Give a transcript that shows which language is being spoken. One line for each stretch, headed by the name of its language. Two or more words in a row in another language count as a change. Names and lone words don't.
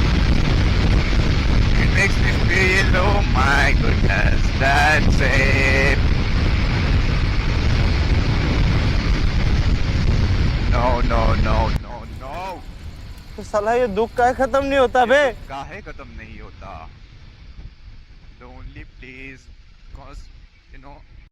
English: It makes me feel, oh my goodness, that's it. No.
Hindi: तो साला ये दुख काहे खत्म नहीं होता बे? काहे खत्म नहीं होता?
English: The only place, because